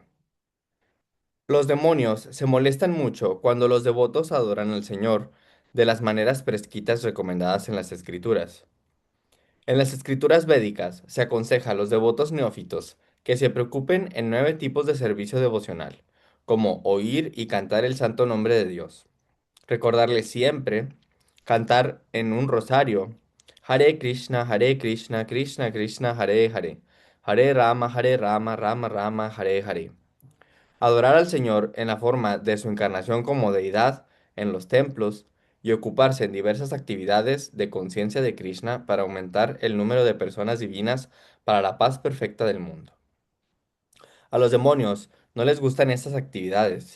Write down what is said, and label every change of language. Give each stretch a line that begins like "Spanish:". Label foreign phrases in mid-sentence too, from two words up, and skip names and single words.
Spanish: Los demonios se molestan mucho cuando los devotos adoran al Señor de las maneras prescritas recomendadas en las Escrituras. En las escrituras védicas se aconseja a los devotos neófitos que se preocupen en 9 tipos de servicio devocional, como oír y cantar el santo nombre de Dios, recordarle siempre, cantar en un rosario,
Sanskrit: Hare Krishna, Krishna Krishna, Hare Hare, Hare Rama, Rama Rama, Hare Hare.
Spanish: Adorar al Señor en la forma de su encarnación como deidad en los templos y ocuparse en diversas actividades de conciencia de Krishna para aumentar el número de personas divinas para la paz perfecta del mundo. A los demonios no les gustan estas actividades.